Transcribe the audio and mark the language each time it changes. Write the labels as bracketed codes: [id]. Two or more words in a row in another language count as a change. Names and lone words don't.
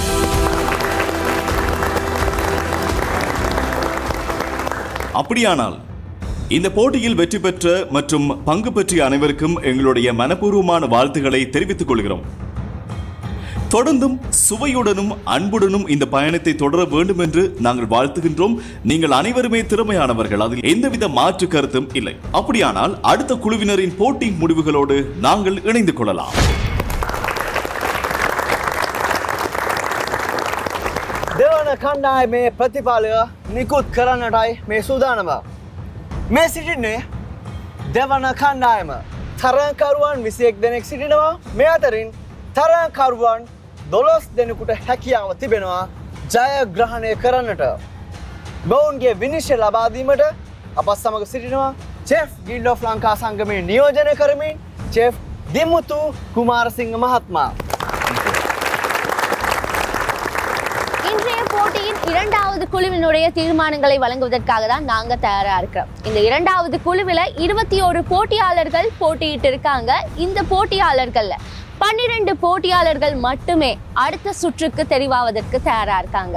[ta] அப்படியானால் இந்த போட்டியில் வெற்றி பெற்ற மற்றும் பங்கு பெற்றிய அனைவருக்கும் எங்களுடைய மனப்பூர்வமான வாழ்த்துக்களை தெரிவித்துக் கொள்கிறோம். தொடர்ந்தும் சுவையுடனும் அன்புடனும் இந்த பயணத்தை தொடர வேண்டும் என்று நாங்கள் வாழ்த்துகின்றோம். நீங்கள் அனைவருமே திறமையானவர்கள், அதில் எந்தவித மாற்று கருத்தும் இல்லை. அப்படியானால் அடுத்த குழுவினரின் போட்டி முடிவுகளோடு நாங்கள் இணைந்து கொள்ளலாம். [si] දෙවන කණ්ඩායමේ ප්‍රතිඵලය නිකුත් කරන්නටයි මේ සූදානම. මේ සිටින්නේ දෙවන කණ්ඩායම. තරංකරුවන් 21 දෙනෙක් සිටිනවා. මේ අතරින් තරංකරුවන් 12 දෙනෙකුට හැකියාව තිබෙනවා ජයග්‍රහණය කරන්නට. මොවුන්ගේ විනිශ්චය ලබා දීමට අපත් සමග සිටිනවා චෙෆ් ගිල්ඩ් ඔෆ් ලංකා සංගමේ නියෝජනය කරමින් චෙෆ් දිමුතු කුමාරසිංහ මහත්මයා. [ta] இன்றைய போட்டியின் இரண்டாவது குழுவினுடைய தீர்மானங்களை வழங்குவதற்காக தான் நாங்க தயாரா இருக்கிறோம். இந்த இரண்டாவது குழுவில் 21 போட்டியாளர்கள் போட்டியிட்டு இருக்காங்க. இந்த போட்டியாளர்கள்ல 12 போட்டியாளர்கள் மட்டுமே அடுத்த சுற்றுக்கு தெரிவாவதற்கு தயாரா இருக்காங்க.